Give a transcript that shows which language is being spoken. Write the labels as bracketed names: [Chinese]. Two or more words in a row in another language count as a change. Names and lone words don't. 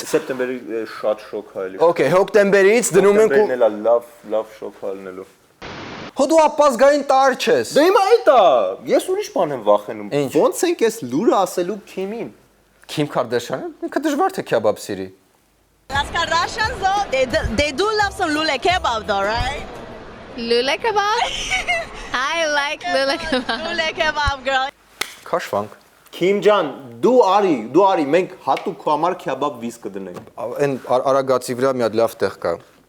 [Armenian] Սեպտեմբերի շատ շոկ է էլի։ Okay, հոկտեմբերից դնում ենք ու լավ շոկ է լինելու։ Հո դու ապազգային տար չես։ Դե հիմա այդ է, ես ուրիշ բան եմ վախենում։ Ոնց ենք այս լուրը ասելու Քիմին։ Քիմ Քարդաշյանը, ինքը դժվար թե քյաբաբ սիրի։ [English] Russians though, they do love some lule kebab though, right? Lule kebab? I like lule kebab. Lule kebab, girl. [Armenian] Քաշվանք։ Քիմ ջան, դու արի, մենք հատուկ քո համար քյաբաբ վիզ կդնենք։ Այն Արագածի վրա մի հատ լավ տեղ կա։